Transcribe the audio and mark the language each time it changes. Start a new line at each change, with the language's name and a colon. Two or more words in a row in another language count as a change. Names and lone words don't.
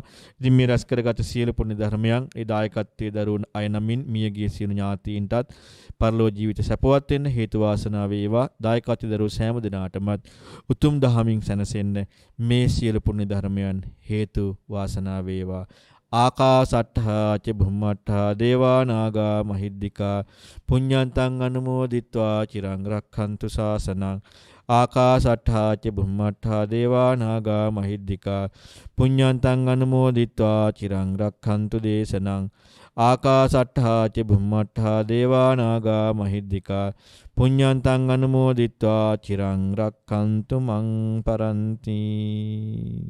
Sinhala: ඉතින් මේ රැස් කරගත සියලු පුණ්‍ය ධර්මයන් ඒ දායකත්වයේ දරුවන අය නමින් මියගිය සියලු ඥාතීන්ටත් පරලෝ ජීවිත සැපවත් වෙන්න හේතු වාසනා වේවා. දායකත්වයේ දරුවෝ සෑම දිනාටමත් උතුම් දහමින් සැනසෙන්න මේ සියලු පුණ්‍ය ධර්මයන් හේතු වාසනා වේවා.
Pali: ආකාසට්ඨා ච බුම්මට්ඨා දේවා නාග මහිද්దికා පුඤ්ඤන්තං අනුමෝදිත්වා චිරං රක්ඛන්තු ශාසනං ආකාසට්ඨා ච බුම්මට්ඨා දේවා නාග මහිද්దికා පුඤ්ඤන්තං අනුමෝදිත්වා චිරං රක්ඛන්තු දේශනං ආකාසට්ඨා ච බුම්මට්ඨා දේවා නාග මහිද්దికා පුඤ්ඤන්තං අනුමෝදිත්වා චිරං රක්ඛන්තු මං පරන්ති.